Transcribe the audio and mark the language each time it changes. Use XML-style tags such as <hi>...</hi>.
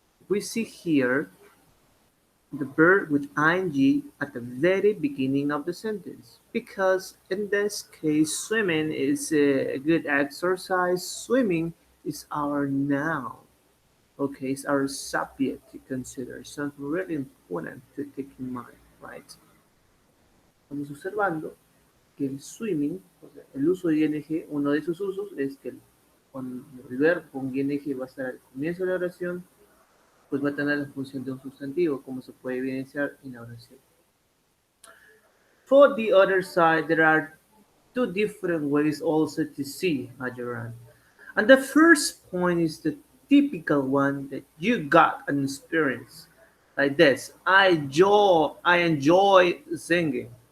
<en>We see here the verb with ing at the very beginning of the sentence. Because in this case, swimming is a good exercise. Swimming is our noun. Okay, it's our subject to consider. Something really important to take in mind, right?</en> <es>Estamos observando que el swimming, o sea, el uso de ing, uno de sus usos es que cuando el verbo con ing va a estar al comienzo de la oración, pues va a tener la función de un sustantivo, como se puede evidenciar en la oración.</es> <en>For the other side, there are two different ways also to see a gerund. And the first point is the typical one that you got an experience like this. I enjoy singing.</en>